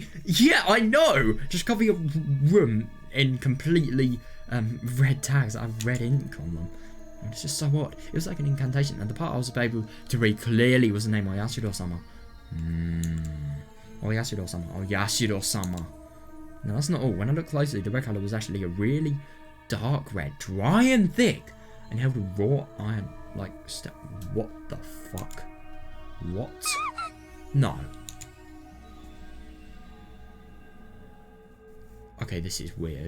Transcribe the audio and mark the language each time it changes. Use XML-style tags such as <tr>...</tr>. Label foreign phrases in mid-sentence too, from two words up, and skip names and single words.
<en>Yeah, I know! Just cover your room in completely red tags that have red ink on them. And it's just so odd. It was like an incantation, and the part I was able to read clearly was the name Oyasudo-sama. Oyasudo-sama. Oyasudo-sama. Now that's not all. When I looked closely, the red colour was actually a really dark red, dry and thick, and held a raw iron like step. What the fuck? What? No. Okay, this is weird.</en>